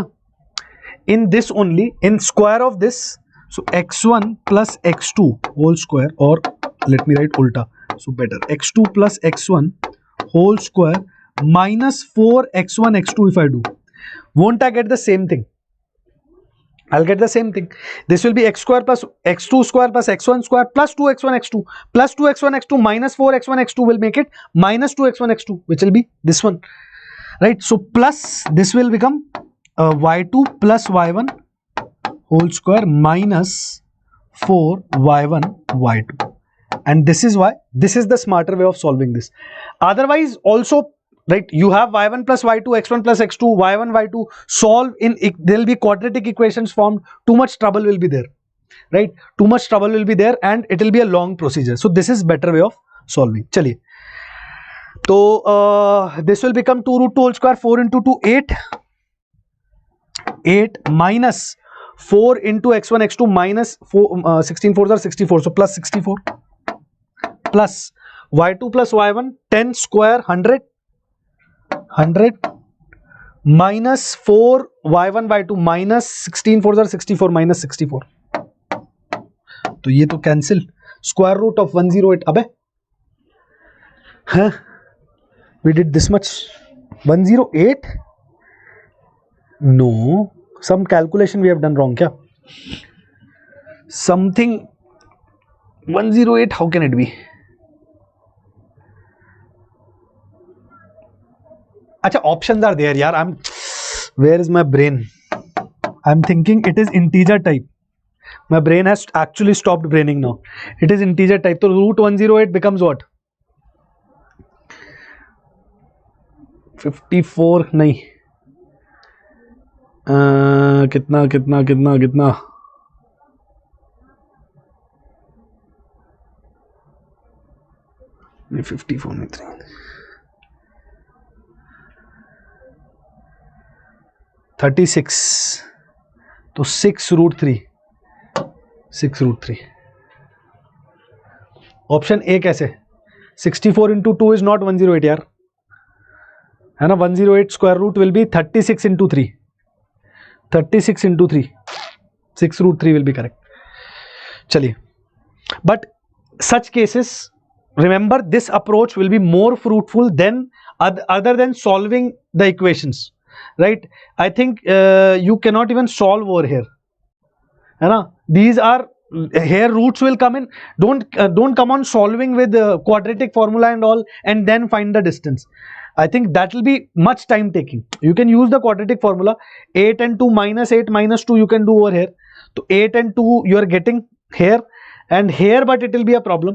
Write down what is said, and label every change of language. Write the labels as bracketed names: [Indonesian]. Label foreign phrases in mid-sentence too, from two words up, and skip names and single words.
[English] In this only, in square of this, so x1 plus x2 whole square, or let me write ulta, so better, x2 plus x1 whole square minus 4x1 x2 if I do, won't I get the same thing? I'll get the same thing. This will be x square plus x2 square plus x1 square plus 2x1 x2 plus 2x1 x2 minus 4x1 x2 will make it minus 2x1 x2, which will be this one, right? So plus this will become y2 plus y1 whole square minus 4y1 y2, and this is why this is the smarter way of solving this. Otherwise also, right, you have y1 plus y2 x1 plus x2 y1 y2, solve in, there will be quadratic equations formed, too much trouble will be there, right? Too much trouble will be there and it will be a long procedure. So this is better way of solving. Chaliye, so this will become 2 root 2 whole square, 4 into 2 8 minus 4 into x1 x2 minus 4 16 4s are 64, so plus 64 plus y2 plus y1 10 square 100 minus 4 y1 y2 minus 16 4s are 64 minus 64, [Hindi] तो ये तो कैंसिल, [English] square root of 108, [Hindi] अबे हाँ, [English] we did this much, 108, no, some calculation we have done wrong क्या, something 108, how can it be? Acha, options are there yaar, where is my brain? I'm thinking it is integer type. My brain has actually stopped braining now. It is integer type. So root 108 becomes what? 54 nahi. [Hindi] कितना 54 नहीं 3, $36, तो 6 root 3, 6 root 3. [English] option A कैसे? 64 into 2 is not 108 यार, [Hindi] है ना, [English] 108 square root will be 36 into 3, 36 into 3, 6 root 3 will be correct. चलिए, but such cases, remember this approach will be more fruitful than other than solving the equations, right? I think you cannot even solve over here, [Hindi] है ना, [English] these are here roots will come in, don't come on solving with quadratic formula and all and then find the distance. I think that will be much time taking. You can use the quadratic formula, 8 and 2 minus 8 minus 2 you can do over here. So 8 and 2 you are getting here and here, but it will be a problem.